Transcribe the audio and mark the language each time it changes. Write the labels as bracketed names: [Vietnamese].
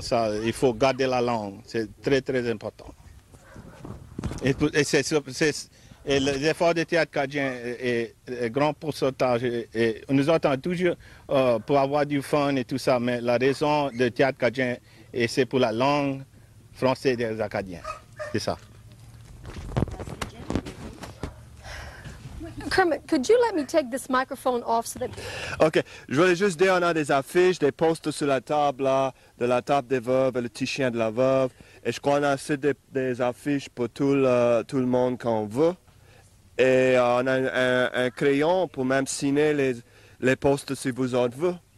[French] Ça, il faut garder la langue, c'est très très important. Et les efforts de théâtre acadien est grand pourcentage. Et nous entendons toujours pour avoir du fun et tout ça, mais la raison de théâtre acadien, c'est pour la langue française des Acadiens. C'est ça. [English] Kermit, could you let me take this microphone off so that... [French] OK. Je voulais juste dire, on a des affiches, des postes sur la table, là, de la table des veuves et le petit chien de la veuve. Et je crois qu'on a assez des affiches pour tout le monde qu'on veut. Et on a un crayon pour même signer les postes si vous en voulez.